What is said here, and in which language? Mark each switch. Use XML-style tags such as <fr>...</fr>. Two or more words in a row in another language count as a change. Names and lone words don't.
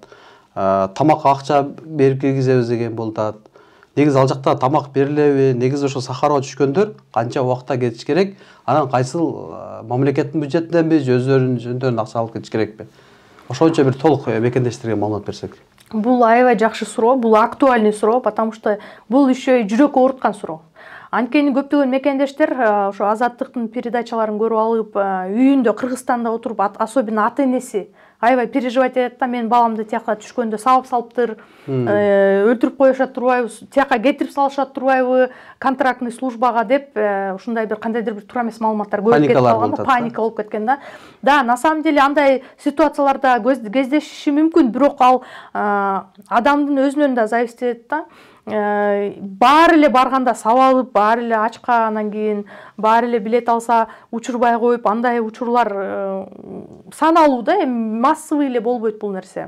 <ky>Тамакка акча берип киргизебиз деген болот. Негизи ал жакта тамак берилеби? Негизи ошо Сахарова түшкөндөр канча убакытта кетиш керек? Анан кайсыл мамлекеттин бюджетиненби, өздөрүнүн жөндөрүн акча алып кетиш керекпи? Ошончо бир толук мекендештерге маалымат берсек. Бул аябай жакшы суроо, бул актуальный суроо,</ky> <ru>потому что</ru> <ky>бул еще жүрөк ооруткан суроо. Анткени көптөгөн мекендештер ошо азаттыктын передачаларын көрүп алып, үйүндө Кыргызстанда отуруп, особенно ата-энеси аябай переживать этет да, мен баламды тияка түшкөндө сабап салыптыр, өлтүрүп коюшат турбайбы, тияка кетирип салышат турбайбы, контрактный службага деп, ушундай бир кандайдыр бир туура эмес маалыматтар көп кетип калганда, паника болуп кеткен да. Да,</ky> <ru>на самом деле</ru> <ky>андай ситуацияларда кездешиши мүмкүн, бирок ал адамдын өзүнөн да зависит этет да. Баары эле барганда сабалып, баары эле ачка, анан кийин баары эле билет алса учурбай коюп, андай учурлар саналуу да, эми массовый эле болбойт бул нерсе.</ky>